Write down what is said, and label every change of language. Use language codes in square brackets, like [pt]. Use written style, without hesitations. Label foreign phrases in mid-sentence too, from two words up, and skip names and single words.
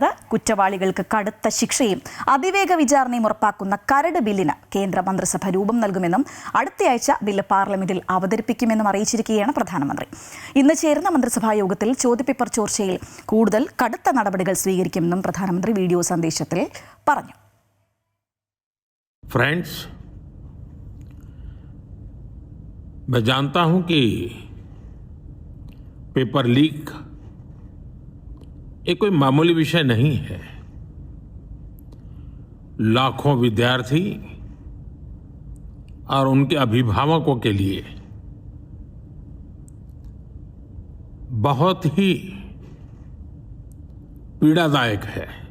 [ml] കുറ്റവാളികൾക്ക് കടുത്ത ശിക്ഷയും അതിവേഗ വിചാരണയും ഉറപ്പാക്കുന്ന കരട് ബില്ലിന് കേന്ദ്ര മന്ത്രിസഭ രൂപം നൽകുമെന്നും അടുത്തയാഴ്ച ബില്ല് പാർലമെന്റിൽ അവതരിപ്പിക്കുമെന്നും അറിയിച്ചിരിക്കുകയാണ് പ്രധാനമന്ത്രി. ഇന്ന് ചേരുന്ന മന്ത്രിസഭാ യോഗത്തിൽ ചോദ്യപേപ്പർ ചോർച്ചയിൽ കൂടുതൽ കടുത്ത നടപടികൾ സ്വീകരിക്കുമെന്നും പ്രധാനമന്ത്രി വീഡിയോ സന്ദേശത്തിൽ പറഞ്ഞു. [hi] फ्रेंड्स, मैं जानता हूं कि [en] paper leak [hi] ये कोई मामूली विषय नहीं है. लाखों विद्यार्थी और उनके अभिभावकों के लिए बहुत ही पीड़ादायक है.